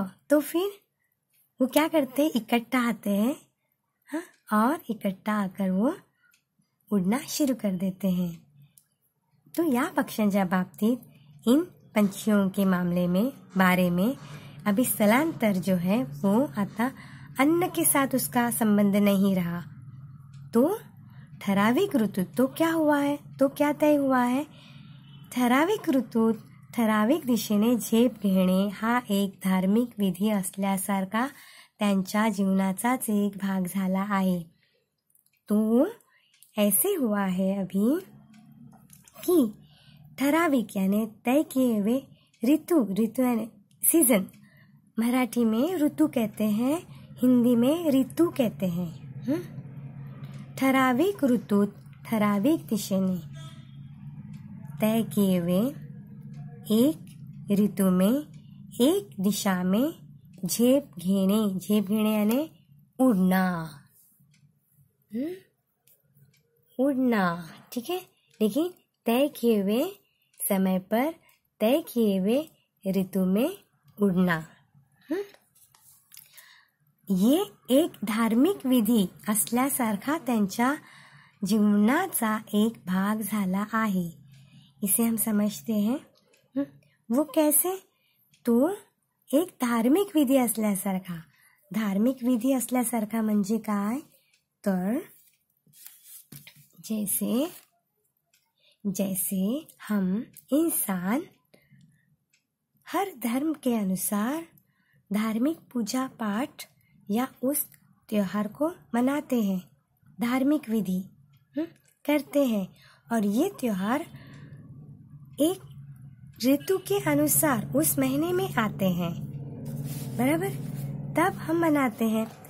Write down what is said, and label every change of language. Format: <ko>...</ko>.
<hi>तो फिर वो क्या करते हैं, इकट्ठा आते हैं, और इकट्ठा आकर वो उड़ना शुरू कर देते हैं। तो</hi> <mr>या पक्ष्यांच्या बाबतीत</mr> <hi>इन पंछियों के बारे में अभी स्थलांतर जो है वो आता अन्न के साथ उसका संबंध नहीं रहा।</hi> <mr>तो ठराविक ऋतूत</mr> <hi>तो क्या हुआ है, तो क्या तय हुआ है,</hi> <mr>ठराविक ऋतूत ठराविक दिशेने झेप घेणे हा एक धार्मिक विधी असल्यासारखा त्यांच्या जीवनाचाच एक भाग झाला आहे।</mr> <hi>तो ऐसे हुआ है अभी कि ठराविक यानी तय किए हुए, ऋतु यानी सीजन, मराठी में ऋतु कहते हैं, हिंदी में ऋतु कहते हैं।</hi> <mr>ठराविक ऋतूत ठराविक दिशेने</mr> <hi>तय किए हुए एक ऋतू में एक दिशा में</hi> <mr>झेप घेणे</mr> <hi>यानी उड़ना। उड़ना, ठीक है। लेकिन तय किए हुए समय पर तय किए हुए ऋतू में उड़ना।</hi> <mr>ये एक धार्मिक विधी असल्यासारखा त्यांच्या जीवनाचा एक भाग झाला आहे।</mr> <hi>इसे हम समझते हैं। वो कैसे? तो एक</hi> <mr>धार्मिक विधी असल्यासारखा। धार्मिक विधी असल्यासारखा म्हणजे काय?</mr> <hi>तर जैसे हम इंसान हर धर्म के अनुसार धार्मिक पूजा पाठ या उस त्योहार को मनाते हैं, धार्मिक विधि करते हैं, और ये त्योहार एक ऋतु के अनुसार उस महीने में आते हैं, बराबर, तब हम मनाते हैं।</hi>